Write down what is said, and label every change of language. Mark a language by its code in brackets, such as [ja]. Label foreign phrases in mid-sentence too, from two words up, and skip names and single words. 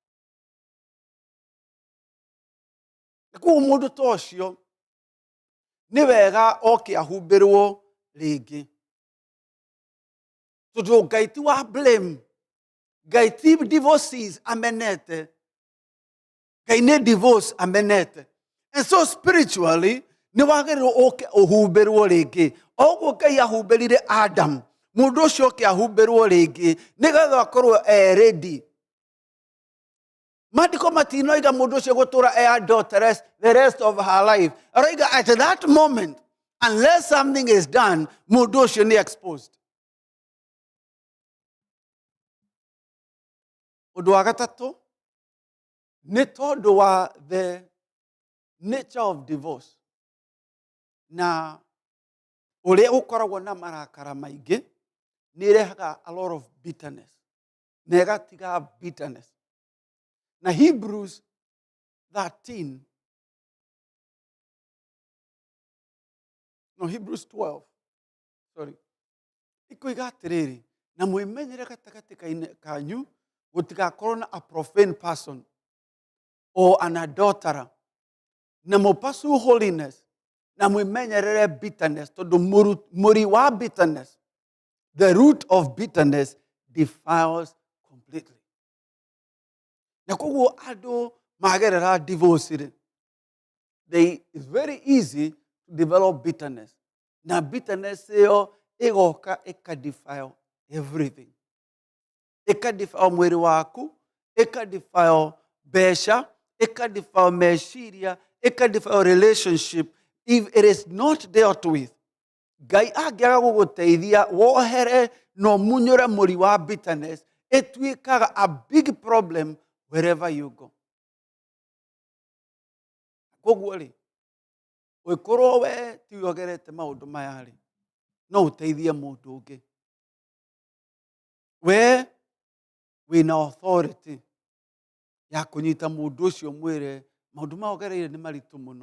[ki] Koguo mũndũ ta ũcio nĩ wega oke ahumbĩrwo rĩngĩ, tondũ Ngai ti wa blame. Ngai ti divorcees amenete. Ngai ne divorce amenete. [en] And so spiritually, [ki] ni wagĩrĩirwo ũke ũhumbĩrwo rĩngĩ. Oguo Ngai ahumbĩrire Adam. Mũndũ ũcio ũke ahumbĩrwo rĩngĩ nĩgetha akorwo ready. Maandĩko matinoiga mũndũ ũcio gũtũra adulteress [en] the rest of her life. Aroiga at that moment, unless something is done, [ki] mũndũ ũcio nĩ exposed. Ũndũ wa gatatũ, nĩ tondũ wa [en] the nature of divorce. [ki] Na ũrĩa ũkoragwo na marakara maingĩ, nĩ irehaga [en] a lot of bitterness. [ki] Na ĩgatiga bitterness. Na Hebrews 13, no Hebrews 12, sorry. Ikoiga atĩrĩrĩ, na mwĩmenyere gatagatĩ kanyu gũtigakorwo na [en] a profane person or an adulterer. [ki] Na mũpursue holiness, na mwĩmenyerere bitterness, tondũ mũri wa bitterness, [en] the root of bitterness defiles completely. [ki] Na koguo andũ magerera divorce, [en] it's very easy to develop bitterness. [ki] Na bitterness ĩyo ĩgoka ĩka-defile everything. Ĩka-defile mwĩrĩ waku, ĩka-defile mbeca, ĩka-defile meciria, ĩka-defile relationship. [en] If it is not dealt with, [ki] Ngai angĩaga gũgũteithia wohere no munyore mũri wa bitterness, ĩtuĩkaga [en] a big problem wherever you go. [ki] Koguo rĩ, ũkorwo we ti ogerete maũndũ maya rĩ, no ũteithie mũndũ ũngĩ. We wĩna authority ya kũnyita mũndũ ũcio mwĩre maũndũ ma ogereire nĩ maritũ mũno.